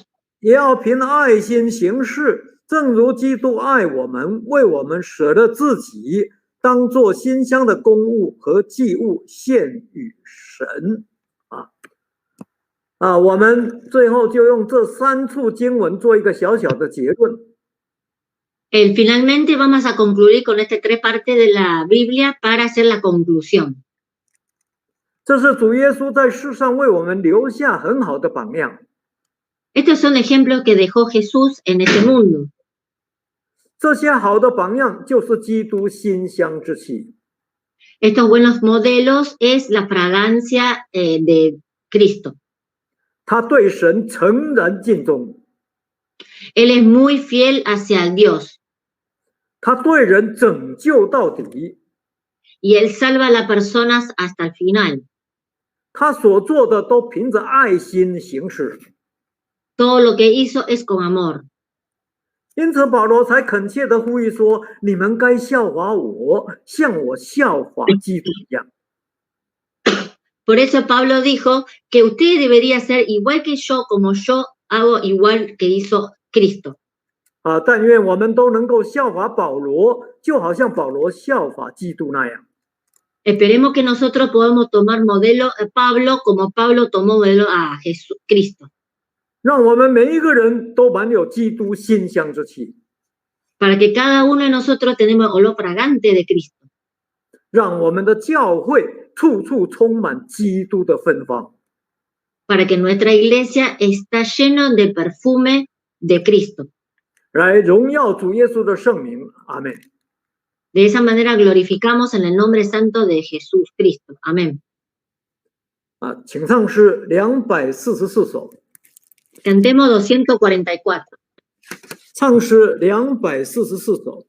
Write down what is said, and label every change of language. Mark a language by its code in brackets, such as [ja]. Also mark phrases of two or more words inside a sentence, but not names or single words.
[zh] 也要凭爱心行事，正如基督爱我们，为我们舍了自己，当作馨香的供物和祭物献与神。我们最后就用这3处经文做一个小小的结论。 [es] Finalmente vamos a concluir con estas tres partes de la Biblia para hacer la conclusión. [zh] 这是主耶稣在世上为我们留下很好的榜样。 [es] Estos son ejemplos que dejó Jesús en este mundo. [zh] 这些好的榜样就是基督馨香之气。 [es] Estos buenos modelos es la fragancia de Cristo. [zh] 他对神诚然尽忠， [es] Él es muy fiel hacia Dios [zh] 他对人拯救到底， [es] y Él salva a las personas hasta el final. [zh] 他所做的都凭着爱心行事。 [es] Todo lo que hizo es con amor. [zh] 因此保罗才恳切地呼吁说：“你们该效法我，像我效法基督一样。” [es] Por eso Pablo dijo que usted debería ser igual que yo, como yo hago igual que hizo Cristo. [zh] 但愿我们都能够效法保罗，就好像保罗效法基督那样。 [es] Esperemos que nosotros podamos tomar modelo a Pablo como Pablo tomó modelo a Cristo. [zh] 让我们每一个人都满有基督馨香之气， [es] Para que cada uno de nosotros tenemos olor fragante de Cristo. [zh] 让我们的教会处处充满基督的芬芳。 [es] Para que nuestra iglesia está llena de perfume de Cristo. [zh] 来荣耀主耶稣的圣名，阿门。 [es] De esa manera glorificamos en el nombre santo de Jesús Cristo. Amén. [zh] 请唱诗244首。 [es] Cantemos 244. [zh] 唱诗244首。